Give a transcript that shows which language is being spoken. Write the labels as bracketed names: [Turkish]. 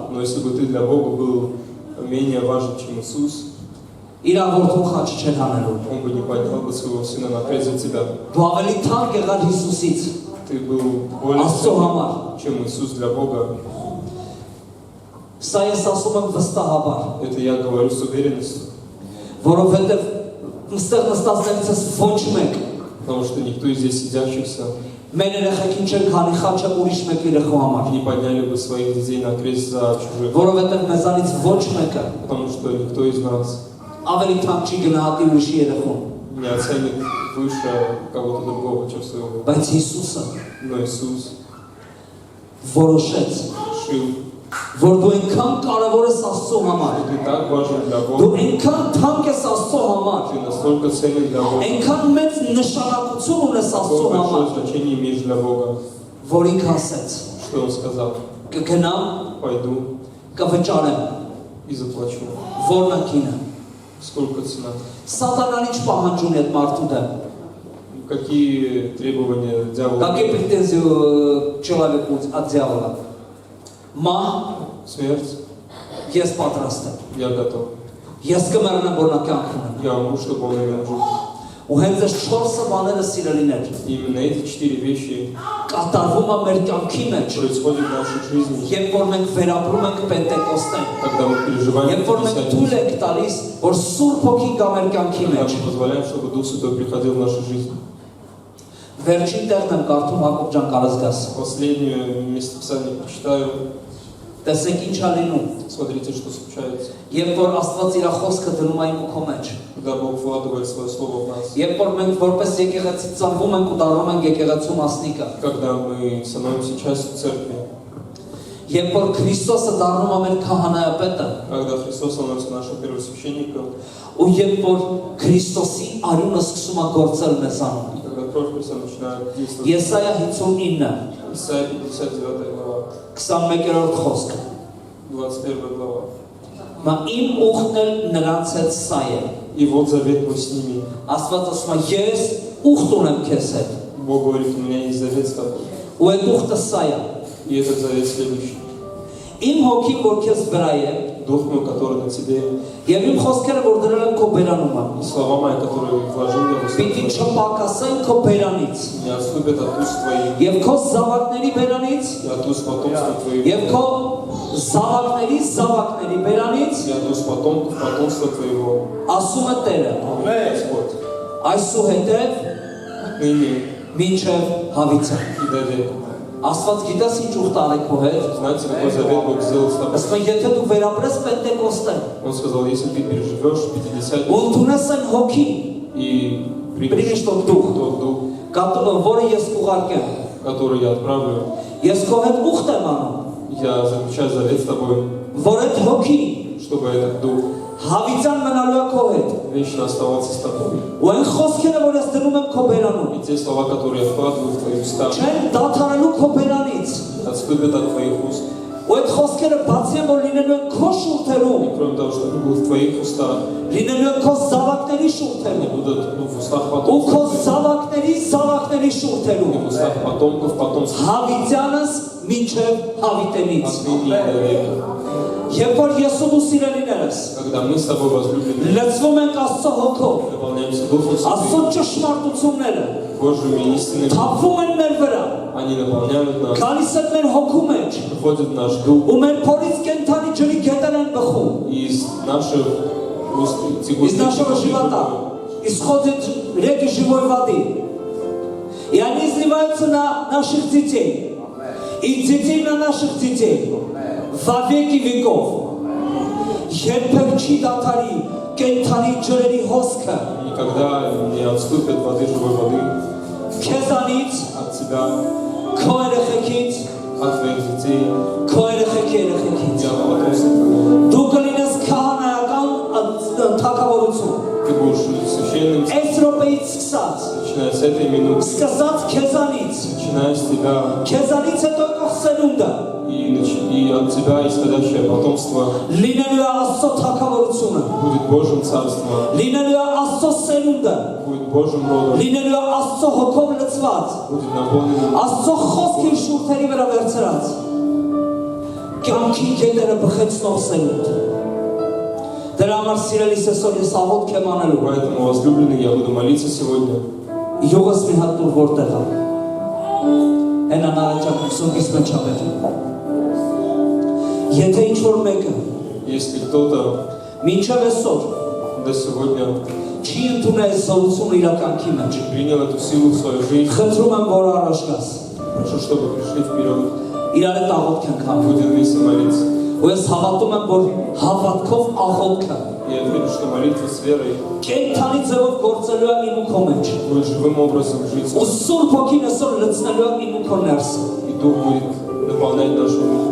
[Russian] Но если бы ты для Бога был менее важен, чем Иисус, [Armenian] իր որդուն խաչ չեր հանելու։ [Russian] Он бы не поднял бы своего Сына на крест за тебя. [Armenian] Դու ավելի թանկ եղար Հիսուսից [Russian] Ты был более [Armenian] Աստծո համար։ [Russian] ценным, чем Иисус для Бога. [Armenian] Սա ես ասում եմ վստահաբար, [Russian] Это я говорю с уверенностью, [Armenian] որովհետև այստեղ նստածներից ես ոչ մեկ [Russian] потому что никто из здесь сидящихся [Armenian] մեր երեխեքին չեն քանի խաչը ուրիշ մեկի երեխու համար, [Russian] не подняли бы своих детей на крест за чужих, [Armenian] որովհետև մեզանից ոչ մեկը [Russian] потому что никто из нас [Armenian] ավելի թանկ չի գնահատի ուրիշի երեխուն, [Russian] не оценит выше кого-то другого, чем своего. [Armenian] բայց Հիսուսը [Russian] Но Иисус [Armenian] որոշեց, [Russian] решил, [Armenian] որ դու այնքան կարևոր ես Աստծո համար, [Russian] что ты так важен для [Armenian] դու [Russian] Бога, [Armenian] այնքան թանկ ես Աստծո համար, [Russian] ты настолько ценен для Бога, [Armenian] այնքան մեծ նշանակություն ունես Աստծո [Russian] какое [Armenian] համար, [Russian] большое значение имеешь для Бога, [Armenian] որ ինքը ասեց, [Russian] что Он сказал, [Armenian] կգնամ, [Russian] пойду [Armenian] կվճարեմ, [Russian] и заплачу. [Armenian] որնակինը։ [Russian] Сколько цена? [Armenian] Սատանան ինչ պահանջ ունի այդ մարդու դեմ։ [Russian] Какие требования дьявола? Какие претензии человеку от дьявола? [Armenian] Մահ, [Russian] Смерть, [Armenian] Ես պատրաստ եմ։ [Russian] Я готов. [Armenian] Ես կմեռնեմ, որ նա կյանք ունենա։ [Russian] Я умру, чтобы он имел жизнь. [Armenian] Ու հենց այս 4 բաները սիրելիներ [Russian] И именно эти 4 вещи [Armenian] կատարվում է մեր կյանքի մեջ, [Russian] происходят в нашей жизни, [Armenian] երբ որ մենք վերապրում ենք Պենտեկոստեն, [Russian] когда мы переживаем [Armenian] երբ որ մենք թույլ ենք տալիս, որ Սուրբ Հոգին գա մեր կյանքի [Russian] когда [Armenian] մեջ։ [Russian] мы позволяем, чтобы Дух Святой приходил в нашу жизнь. [Armenian] Վերջին տեղն եմ կարդում Հակոբ ջան կարծգաս։ [Russian] Последнее местописание прочитаю. [Armenian] Տեսեք ինչ ա լինում։ [Russian] Смотрите, что случается. [Armenian] Երբ որ Աստված իր խոսքը դնում է իմ ու քո մեջ, [Russian] Когда Бог вкладывает свое слово в нас. [Armenian] երբ որ մենք որպես եկեղեցի ծնվում ենք ու դառնում ենք եկեղեցու մասնիկը, [Russian] Когда мы становимся частью церкви. [Armenian] երբ որ Քրիստոսը դառնում է մեր քահանայապետը, [Russian] Когда Христос становится нашим первосвященником. [Armenian] ու երբ որ Քրիստոսի արյունը սկսում է գործել մեզանում։ [Russian] И когда кровь Христа начинает действовать. [Armenian] Եսայա 59 [Russian] Исайя 59 глава. [Armenian] 21-րդ խոսքը։ [Russian] 21 глава. [Armenian] Մա իմ ուխտն էլ նրանց հետ սա է։ [Russian] И вот завет мой с ними. [Armenian] Աստված ասում է ես ուխտ ունեմ քեզ հետ։ [Russian] Бог говорит, у меня есть завет с тобой. [Armenian] Ու այդ ուխտը սա է։ [Russian] И этот завет следующий. [Armenian] Իմ հոգին որ քեզ վրա է, [Russian] Дух мой, который на тебе, [Armenian] եւ իմ խոսքերը որ դրել եմ քո բերանումը, [Russian] и слова мои, которые вложил я в уста [Armenian] պիտի [Russian] твои, [Armenian] չպակասեն քո բերանից, [Russian] не отступят от уст твоих, [Armenian] եւ քո զավակների բերանից, [Russian] и от уст потомства твоих, [Armenian] եւ քո զավակների բերանից, [Russian] и от уст потомства твоего. [Armenian] ասում է Տերը, [Russian] Господь, [Armenian] այսուհետև [Russian] ныне [Armenian] մինչև հավիցը։ [Russian] и до века. [Armenian] Աստված գիտես ինչ ուխտ արեք քո հետ։ [Russian] Знаете, какой завет Бог сделал с тобой? [Armenian] Ասում է եթե դու վերապրես Պենտեկոստեն, [Russian] Он сказал, если ты переживешь 50 [Armenian] ու ընդունես այն հոգին, [Russian] и примешь примешь тот дух, тот дух, [Armenian] որը ես կուղարկեմ, [Russian] который я отправлю, [Armenian] ես քո հետ ուխտ եմ անում, [Russian] я заключаю завет с тобой, [Armenian] որ այդ հոգին [Russian] чтобы этот дух [Armenian] հավիցան մնալու է քո հետ։ [Russian] вечно оставался с тобой. [Armenian] Ու այն խոսքերը, որ ես դնում եմ քո բերանում, [Russian] И те слова, которые я вкладываю в твои уста, [Armenian] չեն դադարելու քո բերանից։ [Russian] отступят от твоих уст. [Armenian] Ու այդ խոսքերը բացի են որ լինելու են քո շուրթերում, [Russian] И кроме того, что они будут в твоих устах, [Armenian] լինելու են քո զավակների [Russian] они [Armenian] շուրթերում, [Russian] будут в устах [Armenian] ու քո [Russian] потомков, [Armenian] զավակների [Russian] и [Armenian] շուրթերում, [Russian] в устах потомства, [Armenian] հավիտյանս մինչև հավիտենից։ [Russian] отныне и до века. [Armenian] Երբ որ ես ու դու սիրելիներս [Russian] Когда мы с тобой возлюблены, [Armenian] լցվում ենք Աստծո հոգով, [Russian] наполняемся Духом [Armenian] Աստծո [Russian] Святым, [Armenian] ճշմարտությունները [Russian] Божьими истинами, [Armenian] թափվում են մեր վրա, [Russian] они наполняют нас, [Armenian] գալիս են մեր հոգու մեջ, [Russian] приходит в наш дух, [Armenian] ու մեր փորից կենթանի ջրի գետեր են բխում, [Russian] и из наших уст из нашего живота исходит реки живой воды, и они изливаются на наших детей, и детей на наших детей, во веки веков. [Armenian] Երբեք չի դադարի կենթանի ջրերի հոսքը [Russian] никогда не отступят воды живой воды [Armenian] քեզանից, [Russian] от тебя, [Armenian] քո երեխեքից, [Russian] от твоих детей, [Armenian] քո երեխեքի երեխեքից։ [Russian] и от потомства твоего. [Armenian] Դու կլինես քահանայական թագավորություն։ [Russian] Ты будешь священным, [Armenian] Այս րոպեից սկսած, [Russian] начиная с этой минуты, [Armenian] սկսած քեզանից, [Russian] начиная с тебя, [Armenian] քեզանից հետո եկող սերունդը [Russian] и от тебя исходящее потомство [Armenian] լինելու է Աստծո թագավորությունը, [Russian] будет Божьим царством, [Armenian] լինելու է Աստծո սերունդը, [Russian] будет Божьим родом, [Armenian] լինելու է Աստծո հոգով լցված, [Russian] будет наполненным [Armenian] Աստծո խոսքի շուրթերի վրա վերցրած, կյանքի գետերը բխեցնող սերունդ։ Դրա համար սիրելիս այսօր ես աղոթք եմ անելու։ [Russian] Поэтому, возлюбленный, я буду молиться сегодня. [Armenian] Յուղս մի հատ տուր որտեղ է։ Հենա նարնջակ սունկիս մեջ ապեր։ Եթե ինչ-որ մեկը [Russian] Если кто-то [Armenian] մինչև այսօր [Russian] до сегодня [Armenian] չի ընդունել զորությունը իր կյանքի մեջ, [Russian] принял эту силу в свою жизнь, [Armenian] խնդրում եմ, որ առաջ գաս։ [Russian] прошу, чтобы пришли вперед, [Armenian] Իրար հետ աղոթք ենք անում։ [Russian] будем вместе молиться. [Armenian] Ու ես հավատում եմ, որ հավատքով աղոթքը [Russian] Я верю, что молитва с верой [Armenian] կենթանի ձևով գործելու է իմ ու քո մեջ։ [Russian] будет живым образом жить, [Armenian] Ու Սուրբ Հոգին այսօր լցնելու է իմ ու քո ներսը։ [Russian] и Дух будет наполнять нашу жизнь.